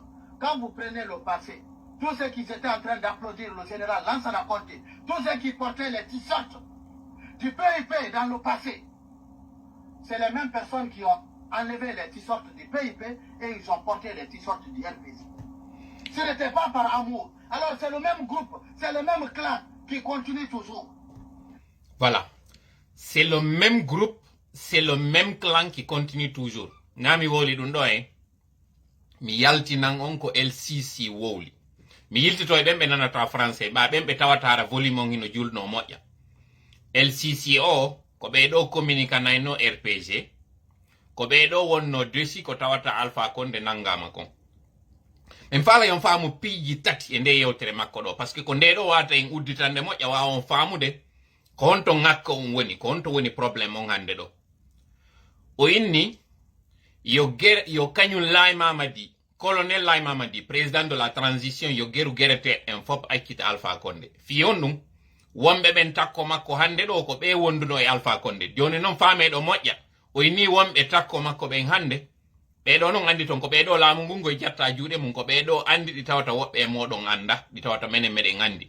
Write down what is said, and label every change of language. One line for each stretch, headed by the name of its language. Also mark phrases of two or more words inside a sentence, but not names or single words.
French: Quand vous prenez le passé, tous ceux qui étaient en train d'applaudir le général Lansana Conté, tous ceux qui portaient les t-shirts du PIP dans le passé, c'est les mêmes personnes qui ont enlevé les t-shirts du PIP et ils ont porté les t-shirts du RPC. Ce n'était pas par amour. Alors c'est le même groupe, c'est le même clan qui continue toujours. Voilà. C'est le même groupe, c'est le même clan qui continue toujours.
Fula: Nami woli dundo mi yalti nan onko LCC woli. Mi yiltito e ɓemɓe nanata français ɓa ɓemɓe tawatara volume on hino julno moƴƴa. LCC o ko ɓeɗo communicanayno RPG, ko ɓeɗo wonno desi ko tawata Alpha Condé nangama kon. En fala yon faamu piiji tati e nde yewtere makko ɗo,
French: parce que
Fula: ko nde ɗo wata en udditande moƴƴa wawa on faamude ko honto ngakka on woni, ko honto woni probléme on hande ɗo. O inni yo kañum Laye Mamadi, colonel Laye Mamadi,
French: président de la transition,
Fula: yo geru gerete en fop akkita Alpha Condé. Fiyon ɗum wonɓe ɓen takko makko hande ɗo ko ɓe wonduno e Alpha Condé. Joni noon faameɗo moƴƴa o inni wonɓe takko makko ɓen hande ɓeɗo noon andi ton ko ɓeɗo laamu ngun ngoye jatta juuɗe mum, ko ɓeɗo andi ɗi tawata woɓɓe e moɗon anda, ɗi tawata menen meɗen andi.